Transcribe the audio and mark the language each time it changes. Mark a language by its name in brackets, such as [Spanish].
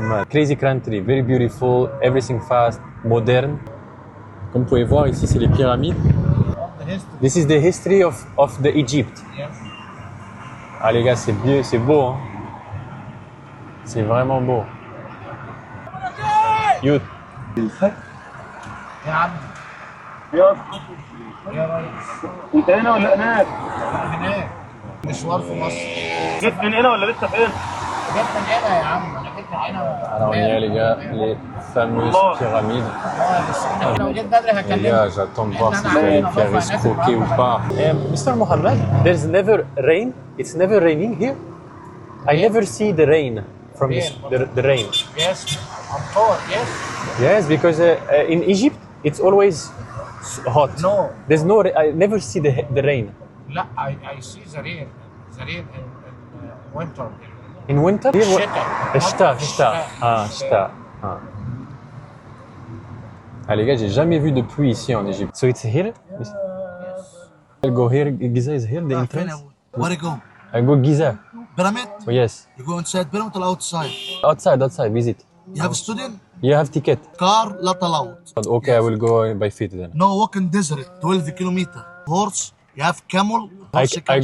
[English] Crazy country, very beautiful, everything fast, modern. [French] Comme vous pouvez voir ici, c'est les pyramides. [English] This is the history of the Egypt. [French] Ah les gars, c'est vieux, c'est beau, hein. C'est vraiment beau. [English] Youth. [Arabic] انت هنا ولا هناك؟ هناك مشوار في مصر. جيت من هنا ولا لسه فين؟ جيت من هنا يا عم، انا جيت من هنا. [French] Alors il y a les gars, les fameuses pyramides. [Arabic] بس لو جيت بدري [French] Les [Arabic] هكلمك. [French] gars, j'attends de voir si je vais me faire escroquer ou pas. [English] Mr. Mohammed, there's never rain. It's never raining here. I never see the rain from the rain. Yes, I'm bored. Yes. Yes, because in Egypt it's always hot. No. There's no. I never see the rain. لا, I see the rain. The rain in winter. In winter? [Arabic] الشتاء. الشتاء. [French] Ah les gars, j'ai jamais vu de pluie ici en Égypte. [English] So it's here? Yes. I'll go here. Giza is here, the entrance. Where you go? I go Giza. Pyramid? Oh, yes. You go inside pyramid or outside? Outside, visit. You have a student? You have ticket. Car not allowed. Okay, I will go by feet then. No walking desert, 12 kilometer. Horse, you have camel. Horse